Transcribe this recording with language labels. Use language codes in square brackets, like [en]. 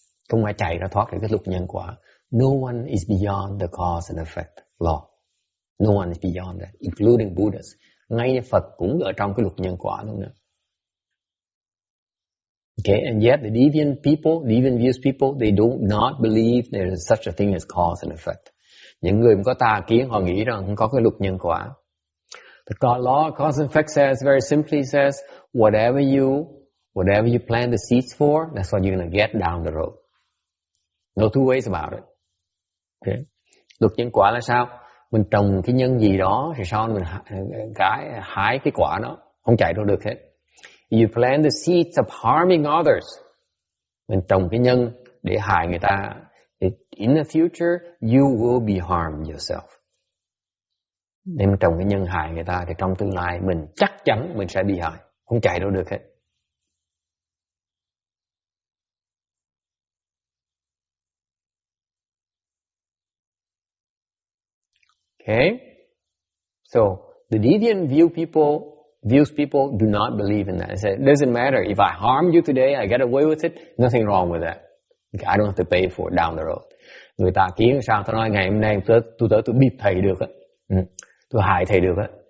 [vi] Không ai chạy ra thoát khỏi cái luật nhân quả. [en] No one is beyond the cause and effect law. No one is beyond that, including Buddhists. [vi] Ngay Phật cũng ở trong cái luật nhân quả luôn nữa. [en] Okay, and yet the deviant views people, they do not believe there is such a thing as cause and effect. [vi] Những người có tà kiến họ nghĩ rằng không có cái luật nhân quả. [en] The law of cause and effect says, very simply says, whatever you plant the seeds for, that's what you're going to get down the road. No two ways about it. Okay. [vi] Luật nhân quả là sao? Mình trồng cái nhân gì đó thì sau mình hái cái quả đó, không chạy đâu được hết. [en] You plant the seeds of harming others. [vi] Mình trồng cái nhân để hại người ta. [en] In the future, you will be harmed yourself. [vi] Nếu mình trồng cái nhân hại người ta thì trong tương lai mình chắc chắn mình sẽ bị hại, không chạy đâu được hết. [en] Okay? So, the deviant views people do not believe in that. They say, it doesn't matter. If I harm you today, I get away with it, nothing wrong with that. I don't have to pay for it down the road. [vi] Người ta kiến sao? Tôi nói ngày hôm nay tôi bịp thầy được á. Tôi hại thầy được á.